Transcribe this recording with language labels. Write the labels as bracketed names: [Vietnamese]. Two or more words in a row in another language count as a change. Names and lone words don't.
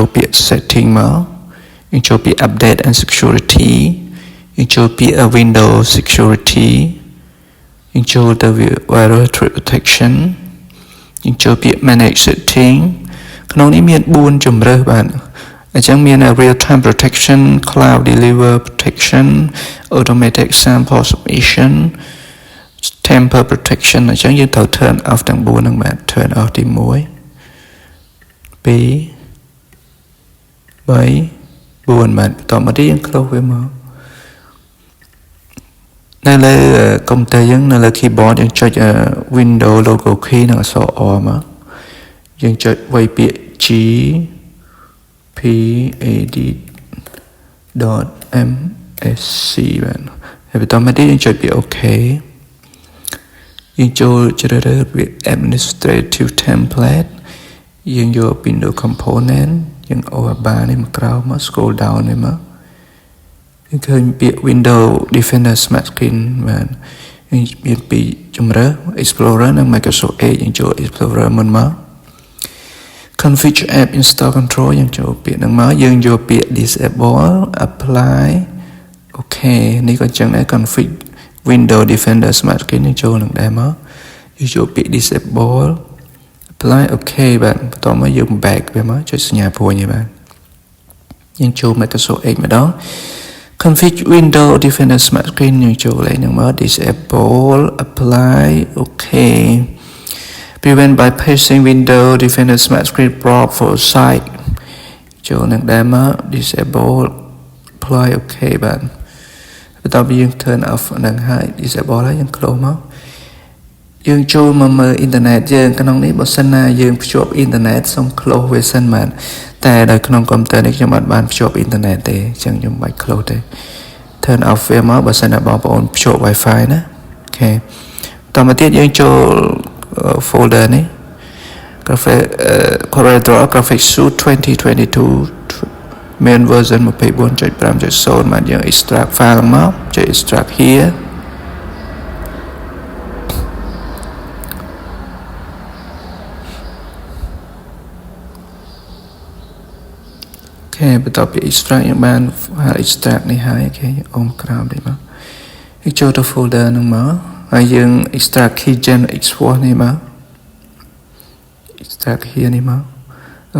[Khmer] ពាក្យ Setting មកយើងចូលពាក្យ [English] Update and Security [Khmer] យើងចូលពាក្យ [English] Windows Security [Khmer] យើងចូលទៅ [English] Virus Protection [Khmer] យើងចូលពាក្យ [English] Manage Setting [Khmer] ក្នុងនេះមាន4ជម្រើសបាទអញ្ចឹងមាន [English] Real Time Protection Cloud Deliver Protection Automatic Sample Submission Temper Protection [Khmer] អញ្ចឹងយើងត្រូវ [English] turn off [Khmer] ទាំង4ហ្នឹងបាទ [English] turn off [Khmer] ទី1 2 34បាទតមកទៀតយើង close វាមកនៅលើកុំព្យូទ័រយើងនៅលើ keyboard យើងចុច [English] window logo key [Khmer] និងអក្សរ R មកយើងចុចវាយពាក្យ [English] G P A D [Khmer] .msc បាទហើយបន្តមកទៀតយើងចុចពាក្យ OK យើងចូលជ្រើសរើសពាក្យ [English] administrative template [Khmer] យើងយក [English] window component [Khmer] យើងអូបានេះមកក្រោមមក scroll down នេះមកយើងឃើញពាក្យ [English] window defender smart screen [Khmer] បាទមានពីរជម្រើស explorer និង Microsoft Edge យើងចូល explorer មុនមក [English] configure app install control [Khmer] យើងចូលពាក្យហ្នឹងមកយើងយកពាក្យ [English] disable apply okay [Khmer] នេះក៏ចឹងដែរ [English] config window defender smart screen [Khmer] យើងចូលនឹងដែរមកយើងចូលពាក្យ [English] disable apply okay [Khmer] បាទបន្តមកយើង back វាមកចុចសញ្ញាព្រួយនេះបាទយើងចូល Microsoft Edge ម្ដង [English] config window defender smart screen [Khmer] យើងចូលលេខហ្នឹងមក [English] disable apply okay prevent bypassing window defender smart screen prop for site [Khmer] ចូលនឹងដែរមក [English] disable apply [Khmer] okay បាទបន្តមកយើង [English] turn off [Khmer] នឹងហើយ disable ហើយយើង close មកយើងចូលមកមើលអ៊ីនធឺណិតយើងក្នុងនេះបើសិនណាយើងភ្ជាប់អ៊ីនធឺណិតសូម close វាសិនបាទតែនៅក្នុងកុំព្យូទ័រនេះខ្ញុំអត់បានភ្ជាប់អ៊ីនធឺណិតទេអញ្ចឹងខ្ញុំបាច់ close ទេ turn off វាមកបើសិនណាបងប្អូនភ្ជាប់ Wi-Fi ណាអូខេតមកទៀតយើងចូល folder នេះ graphic Corel Draw Graphic Suite 2022 [English] main version 24.5.0 [Khmer] បាទយើង [English] extract file [Khmer] មកចុច [English] extract here [Khmer] បន្ទាប់ពី extract យើងបាន extract នេះហើយអូខេអូមក្រោមនេះមកយើងចូលទៅ folder ហ្នឹងមកហើយយើង extract [English] keygen export [Khmer] នេះមក [English] extract here [Khmer] នេះមកអូ